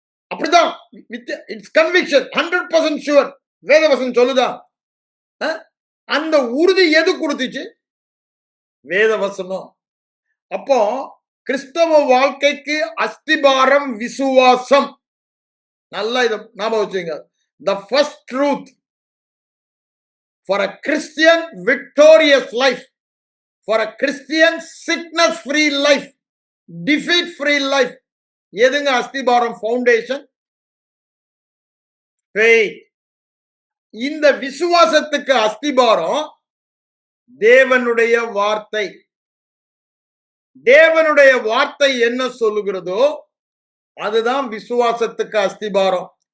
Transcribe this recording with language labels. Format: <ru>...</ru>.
<ta>அப்படிதான்</ta> <en>It's conviction, 100% sure.</en> <ta>வேதவசனம் சொல்லுதா? அந்த உறுதி எது கொடுத்துச்சு? வேதவசனம். அப்போ கிறிஸ்தவ வாழ்க்கைக்கு அஸ்திபாரம் விசுவாசம். நல்லா இதை ஞாபகம் வச்சுங்க.</ta> <en>The first truth for a Christian victorious life, for a Christian sickness free life, defeat free life,</en> <ta>எதுங்க அஸ்திபாரம்?</ta> <en>Foundation faith.</en> <ta>இந்த விசுவாசத்துக்கு அஸ்திபாரம் தேவனுடைய வார்த்தை. தேவனுடைய வார்த்தை என்ன சொல்லுகிறதோ அதுதான் விசுவாசத்துக்கு அஸ்திபாரம்.</ta>